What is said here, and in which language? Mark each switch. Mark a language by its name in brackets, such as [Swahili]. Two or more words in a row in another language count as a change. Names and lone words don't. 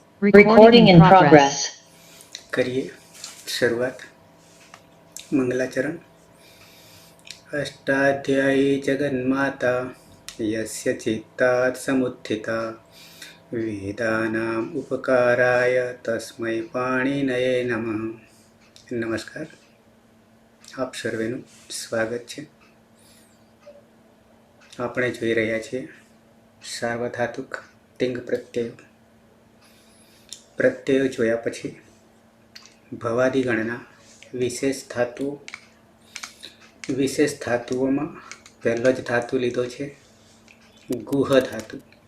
[English] Recording in progress. [Hindi] करिए शुरुआत। मंगलाचरण। [Sanskrit] अष्टाध्यायी जगन्माता यस्य चित्तात् समुत्थिता वेदानाम् उपकाराय तस्मै पाणिनये नमः। [Gujarati] નમસ્કાર, આપ સર્વેનું સ્વાગત છે। આપણે જોઈ રહ્યા છીએ સાર્વધાતુક તિંગ પ્રત્યયો। પ્રત્યયો જોયા પછી ભવાદિગણના વિશેષ ધાતુઓમાં પહેલો જ ધાતુ લીધો છે ગુહ ધાતુ।